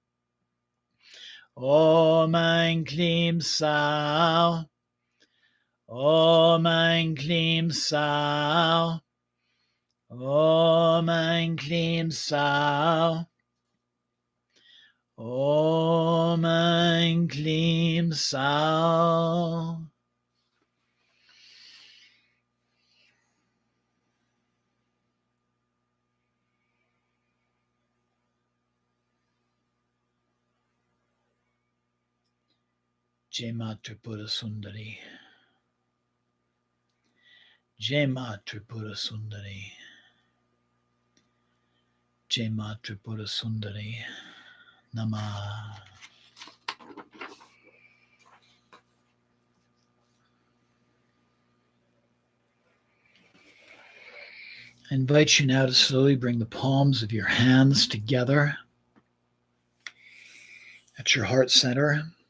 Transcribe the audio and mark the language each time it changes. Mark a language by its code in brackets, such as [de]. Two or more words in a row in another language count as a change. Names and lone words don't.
[sa] ॐ ऐं क्लीं सौः. ॐ ऐं क्लीं सौः. ॐ ऐं क्लीं सौः. ॐ ऐं क्लीं सौः. [hi] जय माँ त्रिपुर सुंदरी. जय माँ त्रिपुर सुंदरी. जय माँ त्रिपुर सुंदरी. [sa] Namah. [en] I invite you now to slowly bring the palms of your hands together at your heart center.